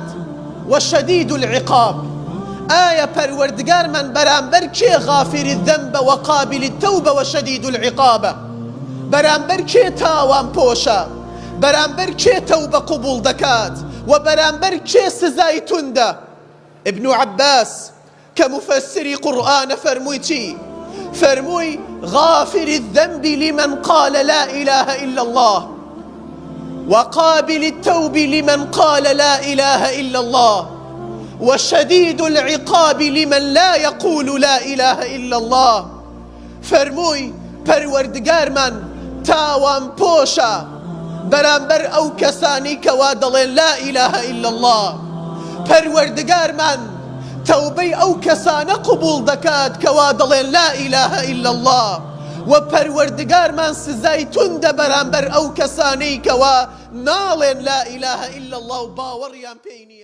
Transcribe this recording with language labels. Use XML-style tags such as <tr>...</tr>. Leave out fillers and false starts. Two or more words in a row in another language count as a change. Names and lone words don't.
<ar>وشەدید العقاب،</ar> <ckb>ئایا پەروەردگارمان بەرامبەر کێ</ckb> <ar>غافری الذەنب وقابلی التەوب وشەدید العقابە؟</ar> <ckb>بەرامبەر کێ تاوان پۆشە؟ بەرامبەر کێ تەوبە قبول دەکات؟ و بەرامبەر کێ سزای توندە؟ ابن عەباس کە مفەسری قورئانە فەرمووی چی؟</ckb> <ar>فەرمووی غافری الذەنب لمن قال لا إله إلا الله وقابل التوب لمن قال لا إله إلا الله وشديد العقاب لمن لا يقول لا إله إلا الله.</ar> <ckb>فەرمووی پەروەردگارمان تاوان پۆشە بەرامبەر ئەو کەسانی کەوا دەڵێن</ckb> <ar>لا إله إلا الله.</ar> <ckb>پەروەردگارمان تەوبەی ئەو کەسانە قبول دەکات کەوا دەڵێن</ckb> <ar>لا إله إلا الله.</ar> <ckb>و پەروەردگارمان سزای توندە بەرامبەر ئەو کەسانەی کەوا ناڵێن</ckb> <ar>لا إله إلا الله</ar> <ckb>و باوەڕیان پێی نییە.</ckb>